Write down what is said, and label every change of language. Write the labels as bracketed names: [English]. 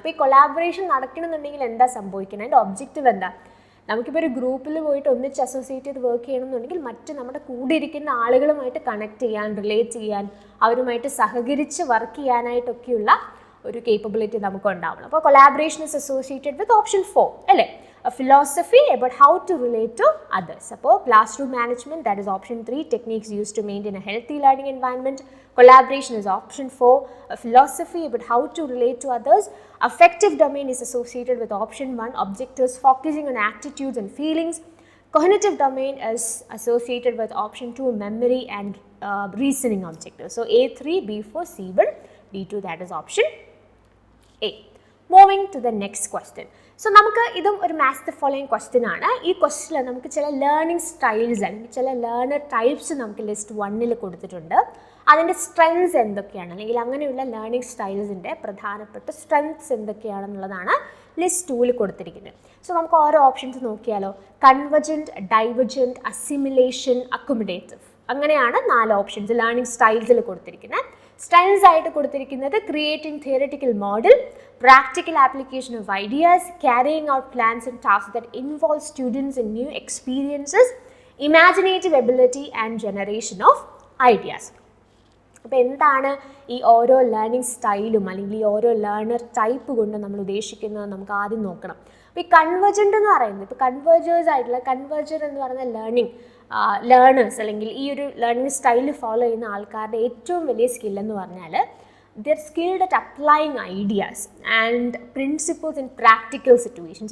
[Malayalam] അപ്പോൾ ഈ കൊളാബറേഷൻ നടക്കണമെന്നുണ്ടെങ്കിൽ എന്താ സംഭവിക്കുന്നത്? അതിൻ്റെ ഒബ്ജക്റ്റീവ് എന്താ? നമുക്കിപ്പോൾ ഒരു ഗ്രൂപ്പിൽ പോയിട്ട് ഒന്നിച്ച് അസോസിയേറ്റ് ചെയ്ത് വർക്ക് ചെയ്യണമെന്നുണ്ടെങ്കിൽ മറ്റ് നമ്മുടെ കൂടെ ഇരിക്കുന്ന ആളുകളുമായിട്ട് കണക്ട് ചെയ്യാൻ, റിലേറ്റ് ചെയ്യാൻ, അവരുമായിട്ട് സഹകരിച്ച് വർക്ക് ചെയ്യാനായിട്ടൊക്കെയുള്ള ഒരു കേപ്പബിലിറ്റി നമുക്ക് ഉണ്ടാവണം. [English] അപ്പോൾ collaboration is associated with option 4 അല്ലേ? A philosophy about how to relate to others. അപ്പോൾ classroom management, that is option 3, techniques used to maintain a healthy learning environment. Collaboration is option 4, a philosophy about how to relate to others. Affective domain is associated with option 1, objectives focusing on attitudes and feelings. Cognitive domain is associated with option 2, memory and reasoning objectives. So A3, B4, C1, D2, that is option A. Moving to the next question. [Malayalam] So നമുക്ക് ഇതും ഒരു match the following question ആണ്. ഈ ക്വസ്റ്റ്യനിൽ നമുക്ക് ചില learning styles അല്ലെങ്കിൽ ചില ലേണർ ടൈപ്സ് നമുക്ക് ലിസ്റ്റ് 1 കൊടുത്തിട്ടുണ്ട്. അതിൻ്റെ സ്ട്രെങ്ത്സ് എന്തൊക്കെയാണ്, അല്ലെങ്കിൽ അങ്ങനെയുള്ള ലേണിംഗ് സ്റ്റൈൽസിൻ്റെ പ്രധാനപ്പെട്ട സ്ട്രെങ്ത്സ് എന്തൊക്കെയാണെന്നുള്ളതാണ് ലിസ്റ്റ് 2 കൊടുത്തിരിക്കുന്നത്. സോ നമുക്ക് ഓരോ ഓപ്ഷൻസ് നോക്കിയാലോ. കൺവെർജൻറ്റ്, ഡൈവർജൻറ്റ്, അസിമിലേഷൻ, അക്കോമഡേറ്റീവ്, അങ്ങനെയാണ് 4 ഓപ്ഷൻസ് ലേണിംഗ് സ്റ്റൈൽസിൽ കൊടുത്തിരിക്കുന്നത്. സ്റ്റൈൽസ് ആയിട്ട് കൊടുത്തിരിക്കുന്നത് [English] Creating theoretical model, practical application of ideas, carrying out plans and tasks that involve students in new experiences, imaginative ability and generation of ideas. [Malayalam] അപ്പോൾ എന്താണ് ഈ ഓരോ learning സ്റ്റൈലും അല്ലെങ്കിൽ ഈ ഓരോ ലേണർ ടൈപ്പ് കൊണ്ട് നമ്മൾ ഉദ്ദേശിക്കുന്നത് നമുക്ക് ആദ്യം നോക്കണം. അപ്പോൾ ഈ കൺവെർജൻ്റ് എന്ന് പറയുന്നത്, ഇപ്പോൾ കൺവേർജേഴ്സ് ആയിട്ടുള്ള കൺവേർജർ എന്ന് പറയുന്ന ലേണേഴ്സ് അല്ലെങ്കിൽ ഈ ഒരു ലേണിംഗ് സ്റ്റൈൽ ഫോളോ ചെയ്യുന്ന ആൾക്കാരുടെ ഏറ്റവും വലിയ സ്കില്ലെന്ന് പറഞ്ഞാൽ [English] they're skilled at applying ideas and principles in practical situations.